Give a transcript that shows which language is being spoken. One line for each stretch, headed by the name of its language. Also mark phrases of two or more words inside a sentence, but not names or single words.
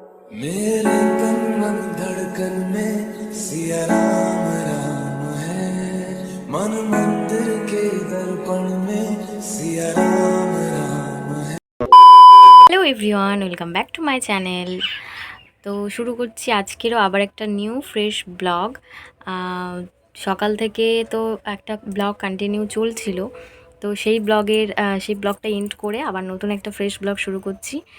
Hindi: मेरे तन मन धड़कन में सिया राम राम है। मन मंदिर के दर्पण में सिया राम राम है।
English: Hello everyone, welcome back to my channel.
Bangla: তো শুরু করছি আজকেরও আবার একটা
English: new fresh blog.
Bangla: সকাল থেকে তো একটা
English: blog continue
Bangla: চলছিল, তো সেই ব্লগটা এন্ড করে আবার নতুন একটা
English: fresh blog
Bangla: শুরু করছি।